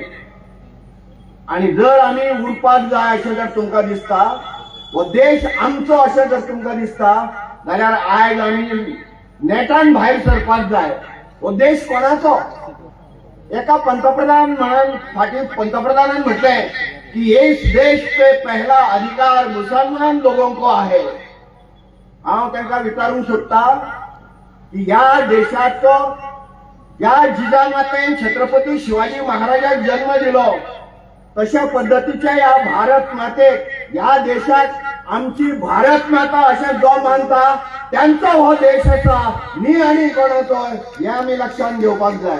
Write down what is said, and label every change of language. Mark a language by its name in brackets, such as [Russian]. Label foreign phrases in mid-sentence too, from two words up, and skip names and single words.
[Konkani] आणि जर आमी उरपाक जाय अशें जर तुमकां दिसता, हो देश आमचो अशें जर तुमकां दिसता, जाल्यार आयज आमी नेटान भायर सरपाक जाय. हो देश कोणाचो? एका पंतप्रधान म्हणून फाटीं पंतप्रधानान म्हटलें की [Hindi] इस देश पे पहला अधिकार मुसलमान लोगों को [Konkani] आहे. हांव तांकां विचारूंक सोदता की ह्या देशाचो, ह्या जिजामातेन छत्रपती शिवाजी महाराजाक जन्म दिलो, तशा पद्धतीच्या या भारत मातेक, ह्या देशात आमची भारत माता अशें जो मानता त्यांचा हो देश आसा, न्ही आनी कोणाचो, हे आमी लक्षात घेवपाक जाय.